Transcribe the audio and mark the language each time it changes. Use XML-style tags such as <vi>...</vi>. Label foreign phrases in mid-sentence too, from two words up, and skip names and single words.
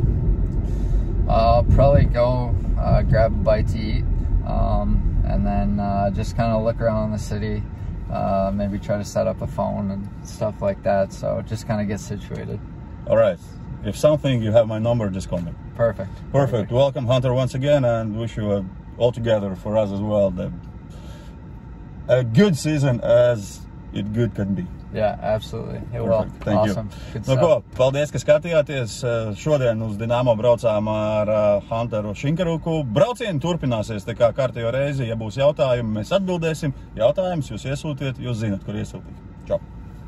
<en>I'll probably go grab a bite to eat, and then just kind of look around the city, maybe try to set up a phone and stuff like that, so just kind of get situated. All right. If something, you have my number, just call me. Perfect. Welcome, Hunter, once again, and wish you all together for us as well a good season as it good can be. Yeah, absolutely. It will. Thank awesome. You.</en> <lv>Nu ko, paldies, ka skatījāties. Šodien uz Dinamo braucām ar Hunteru Shinkaruku. Braucieni turpināsies, tā kā kārtējo reizi, ja būs jautājumi, mēs atbildēsim. Jautājumus jūs iesūtiet, jūs zinat, kur iesūtīt. Čau!</lv>